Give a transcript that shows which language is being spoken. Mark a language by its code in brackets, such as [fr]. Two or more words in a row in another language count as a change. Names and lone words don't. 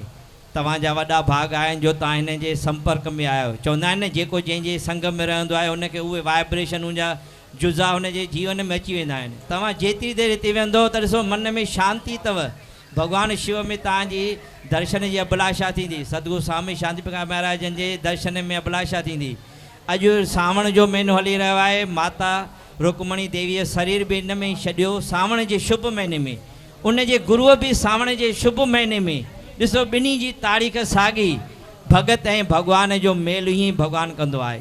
[sd] तव्हांजा वॾा भाग आहिनि जो तव्हां हिन जे संपर्क में आहियो। चवंदा आहिनि न, जेको जंहिंजे संग में रहंदो आहे उनखे उहे वाइब्रेशन उनजा जुज़ा हुनजे जीवन में अची वेंदा आहिनि। तव्हां जेतिरी देरि हिते वेंदो त ॾिसो मन में शांती अथव। भॻवानु शिव में तव्हांजी दर्शन जी अभिलाषा थींदी। सतगुरु स्वामी शांति प्रकाश महाराजनि जे दर्शन में अभिलाषा थींदी। अॼु सावण जो महीनो हली रहियो आहे, माता रुकमणी देवीअ शरीर बि हिन में ई छॾियो सावण जे शुभ महीने में, उन जे गुरुअ बि सावण जे शुभ महीने में। ॾिसो ॿिन्ही जी तारीख़ साॻी। भगत ऐं भॻवान जो मेल ई भॻवानु कंदो आहे।